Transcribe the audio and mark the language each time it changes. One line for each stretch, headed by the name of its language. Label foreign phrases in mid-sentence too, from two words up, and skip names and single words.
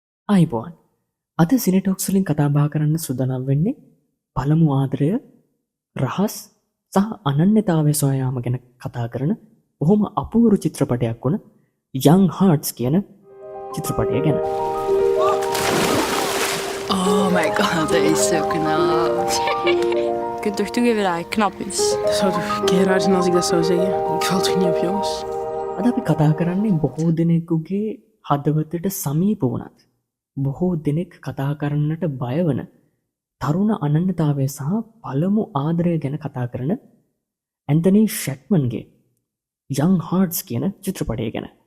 Sinhala: අයිබෝන් අද සිනටොක්ස් වලින් කතා බහ කරන්න සූදානම් වෙන්නේ පළමු ආදරය රහස් සහ අනන්‍යතාවය සොයාම ගැන කතා කරන බොහොම අපූර්ව චිත්‍රපටයක් වුණ යං හාර්ට්ස් කියන චිත්‍රපටය ගැන.
English: Oh my god,
Dutch: dat is zo knap. Je kunt toch toegeven dat hij knap is? Dat zou toch keer raar zijn als ik dat zou zeggen. Ik val toch niet op jongens?
Sinhala: අද අපි කතා කරන්නේ බොහෝ දෙනෙකුගේ හදවතට සමීප වුණත් බොහෝ දෙනෙක් කතා කරන්නට බයවන තරුණ අනන්‍යතාවය සහ පළමු ආදරය ගැන කතා කරන ඇන්තනී ෂැක්මන්ගේ යං හාර්ට්ස් කියන චිත්‍රපටය ගැන.